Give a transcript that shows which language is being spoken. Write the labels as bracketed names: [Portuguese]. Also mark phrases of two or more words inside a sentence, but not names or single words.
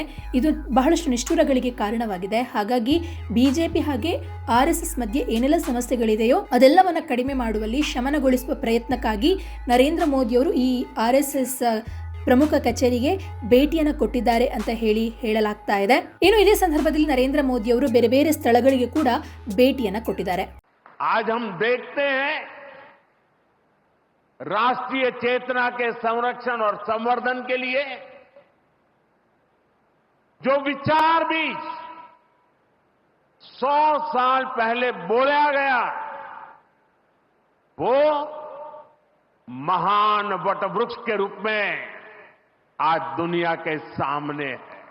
[Kannada] ಇದು ಬಹಳಷ್ಟು ನಿಷ್ಠುರಗಳಿಗೆ ಕಾರಣವಾಗಿದೆ. ಹಾಗಾಗಿ ಬಿಜೆಪಿ ಹಾಗೆ ಆರ್ಎಸ್ಎಸ್ ಮಧ್ಯೆ ಏನೆಲ್ಲ ಸಮಸ್ಯೆಗಳಿದೆಯೋ ಅದೆಲ್ಲವನ್ನು ಕಡಿಮೆ ಮಾಡುವಲ್ಲಿ ಶಮನಗೊಳಿಸುವ ಪ್ರಯತ್ನಕ್ಕಾಗಿ ನರೇಂದ್ರ ಮೋದಿಯವರು ಈ ಆರ್ಎಸ್ಎಸ್ ಪ್ರಮುಖ ಕಚೇರಿಗೆ ಭೇಟಿಯನ್ನು ಕೊಟ್ಟಿದ್ದಾರೆ ಅಂತ ಹೇಳಲಾಗ್ತಾ ಇದೆ. ಇನ್ನು ಇದೇ ಸಂದರ್ಭದಲ್ಲಿ ನರೇಂದ್ರ ಮೋದಿ ಅವರು ಬೇರೆ ಬೇರೆ ಸ್ಥಳಗಳಿಗೆ ಕೂಡ ಭೇಟಿಯನ್ನು ಕೊಟ್ಟಿದ್ದಾರೆ. [Hindi] आज हम देखते हैं राष्ट्रीय चेतना के संरक्षण और संवर्धन के लिए जो विचार भी 100 साल पहले बोला गया, वो महान वटवृक्ष के रूप में आज दुनिया के सामने है.